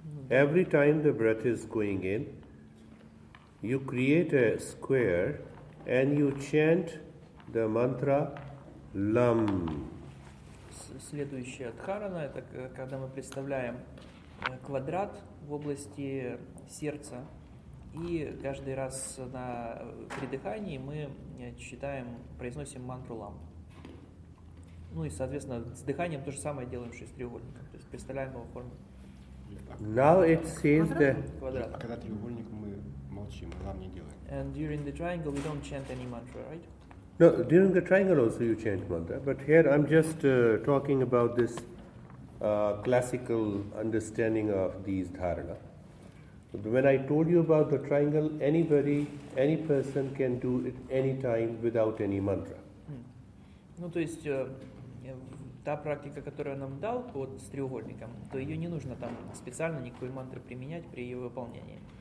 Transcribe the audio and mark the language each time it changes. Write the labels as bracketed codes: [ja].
[en] Every time the breath is going in, you create a square and you chant the mantra Lam. [ru] Следующая дхарана — это когда мы представляем квадрат в области сердца, и каждый раз при дыхании мы произносим мантру Лам. Ну и, соответственно, с дыханием то же самое делаем, что и с треугольником, то есть представляем его форму. [en] Now it says that. [ru] Квадрат. А когда треугольник мы молчим, Лам не делаем. [en] And during the triangle we don't chant any mantra, right? No, during the triangle also you chant mantra, but here I'm just talking about this classical understanding of these dharana. When I told you about the triangle, any person can do it anytime without any mantra. [ru] Ну, то есть та практика, которую он нам дал вот с треугольником, то ее не нужно там специально никакой мантры применять при ее выполнении.